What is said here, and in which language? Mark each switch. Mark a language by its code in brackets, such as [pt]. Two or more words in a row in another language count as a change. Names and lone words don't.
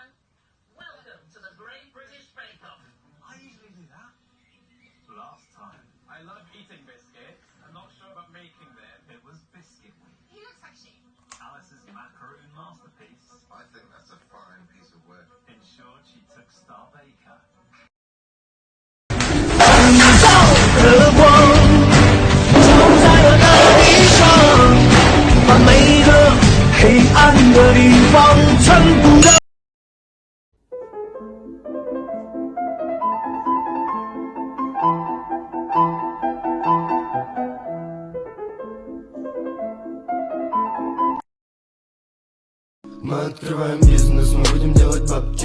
[en] Welcome to the Great British Bake Off. I usually do that. Last time. I love eating biscuits. I'm not sure about making them. It was biscuit week. He looks like sheep. Alice's macaroon masterpiece. I think that's a fine piece of work. Ensured she took Star Baker. [zh] 的光照在了那地上，把每个黑暗的地方全部的。 [ru] Мы открываем бизнес, мы будем делать бабки.